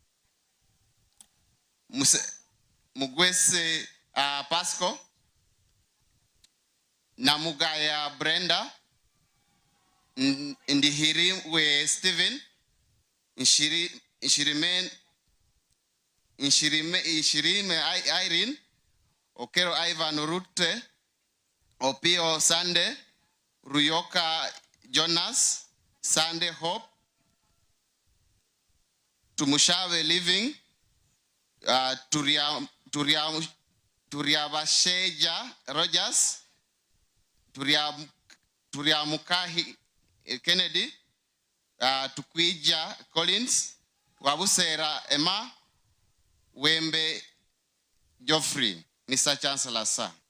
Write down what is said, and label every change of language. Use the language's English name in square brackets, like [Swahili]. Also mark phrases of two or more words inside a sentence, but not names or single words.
[English] Mugwese Pasco, Namugaya Brenda, Ndihiriwe Stephen, Inshirime Irene, Okero Ivan Rute, Opio Sande, Ruyoka Jonas, Sande Hope, Tumushawe Living, Turiabasheja Rogers, Turiamukahi Kennedy, Tukwija Collins, Wabusera Emma, Wembe Geoffrey. Mr. Chancellor, sir.